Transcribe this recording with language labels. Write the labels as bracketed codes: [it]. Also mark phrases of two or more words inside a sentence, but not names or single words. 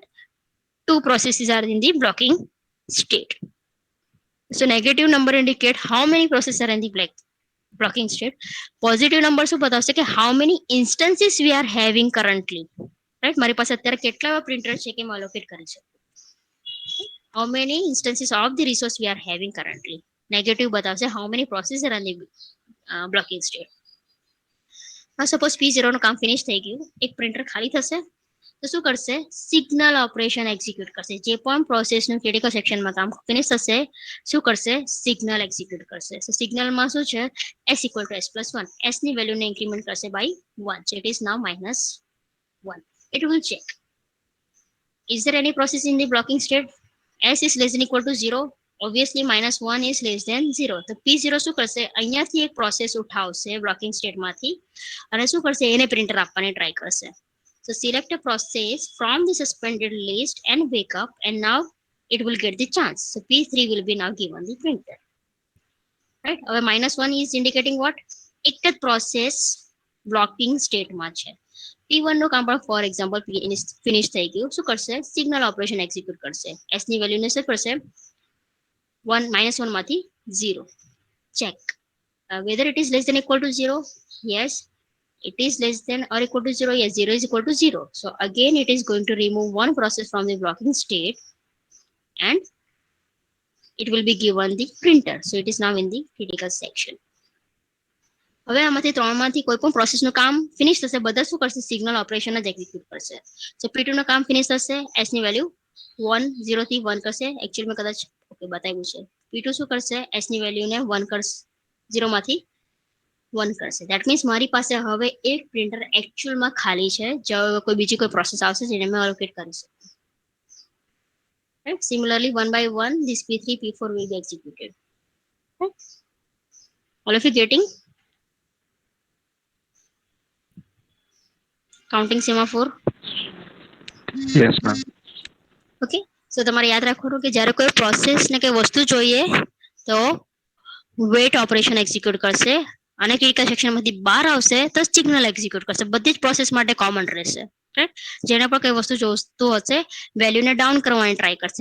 [en] 2 processes are in the blocking state. So negative number indicate how many processes are in the blocking state. Positive number [gu] શું બતાવશે કે [en] how many instances we are having currently, right? [gu] મારી પાસે અત્યારે કેટલા પ્રિન્ટર છે કે હું allocate કરી શકું? [en] How many instances of the resource we are having currently. Negative બતાવશે how many processes are in the blocking state. [gu] સપોઝ P0 નું કામ ફિનિશ થઈ ગયું, એક પ્રિન્ટર ખાલી થશે તો શું કરશે? [en] signal operation execute [gu] કરશે. જે પણ પ્રોસેસનું ક્રિટિકલ સેક્શનમાં કામ ફિનિશ થશે, શું કરશે? સિગ્નલ એક્ઝિક્યુટ કરશે. સો સિગ્નલમાં શું છે? [en] s equal to s plus 1. [gu] s ની વેલ્યુને ઇન્ક્રીમેન્ટ કરશે [en] by 1. So it is now -1. It will check. Is there any process in the blocking state? s is less than equal to 0. Obviously -1 is less than 0. [gu] તો P0 શું કરશે? અહીંયાથી એક પ્રોસેસ ઉઠાવશે બ્લોકિંગ સ્ટેટમાંથી અને શું કરશે? એને પ્રિન્ટર આપવાની ટ્રાય કરશે. [en] So select a process from the suspended list and wake up, and now it will get the chance. So P3 will be now given the printer, right? હવે -1 is indicating what? [gu] એક જ પ્રોસેસ બ્લોકિંગ સ્ટેટમાં છે. P1 નું કામ પણ [en] for example [gu] ફિનિશ થઈ ગયું. શું કરશે? [en] signal operation execute [gu] કરશે. s ની વેલ્યુને શું કરશે? -1 માંથી 0. [en] Check whether it is less than equal to 0. Yes, it is less than or equal to 0. Yes, 0 is equal to 0. So again it is going to remove one process from the blocking state and it will be given the printer. So it is now in the critical section. [gu] હવે આમાંથી ત્રણમાંથી કોઈ પણ પ્રોસેસનું કામ ફિનિશ થશે, બધા શું કરશે? [en] signal operation [gu] જ એક્ઝિક્યુટ કરશે. સો P2 નું કામ ફિનિશ થશે, s ની વેલ્યુ 0 થી 1 કરશે. એકચ્યુઅલી મેં કદાચ ઓકે બતાવ્યું છે. P2 શું કરશે? s ની વેલ્યુને 1 કરશે, 0 માંથી 1 કરશે. [en] that means [gu] મારી પાસે હવે એક પ્રિન્ટર એકચ્યુઅલમાં ખાલી છે, જો કોઈ બીજી કોઈ પ્રોસેસ આવશે જેને મેં અલોકેટ કરી શકું. [en] Right? Similarly, 1 by 1, this P3, P4 will be executed. Right? All of you getting? Counting semaphore. Yes, ma'am. Okay, so [gu] તમારે યાદ રાખવાનું કે જ્યારે કોઈ પ્રોસેસ ને કોઈ વસ્તુ જોઈએ તો [en] wait operation [gu] એક્ઝિક્યુટ કરશે અને ક્રિટિકલ સેક્શનમાંથી બહાર આવશે તો સિગ્નલ એક્ઝિક્યુટ કરશે. બધી જ પ્રોસેસ માટે કોમન રહેશે, રાઈટ? જેને પણ કઈ વસ્તુ જોઈતું હશે વેલ્યુને ડાઉન કરવાની ટ્રાય કરશે.